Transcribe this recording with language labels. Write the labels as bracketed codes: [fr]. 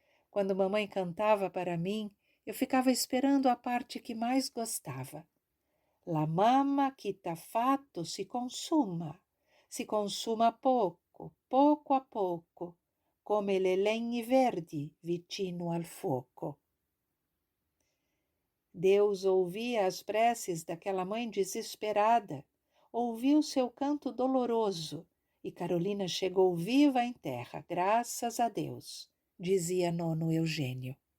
[pt] Quando mamãe cantava para mim, eu ficava esperando a parte que mais gostava. [it] La mamma che t'ha fatto si consuma pouco, pouco a pouco, come le legni verdi vicino al fuoco. [pt] Deus ouvia as preces daquela mãe desesperada, ouviu seu canto doloroso, e Carolina chegou viva em terra, graças a Deus, dizia nono Eugênio.